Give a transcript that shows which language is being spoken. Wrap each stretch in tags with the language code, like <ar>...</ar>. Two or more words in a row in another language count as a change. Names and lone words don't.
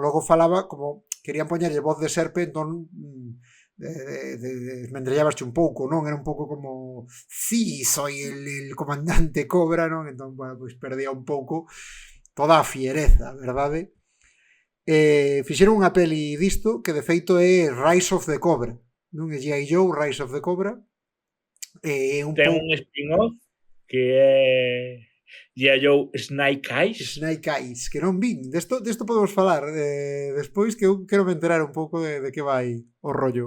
<gl>Logo falaba como querían poñerlle voz de serpe, entón desmendrellabaste un pouco, non? Era un pouco como sí,</gl> <es>soy el comandante Cobra,</es> <gl>non? Entón, bueno, pois perdía un pouco toda a fiereza, verdade? Fixeron unha peli disto que de feito é Rise of the Cobra, non? É G.I. Joe, Rise of the Cobra. Ten un spin-off que é G.I. Joe Snake Eyes, que non vin. Desto podemos falar despois, que eu quero me enterar un pouco de que vai o rollo.</gl>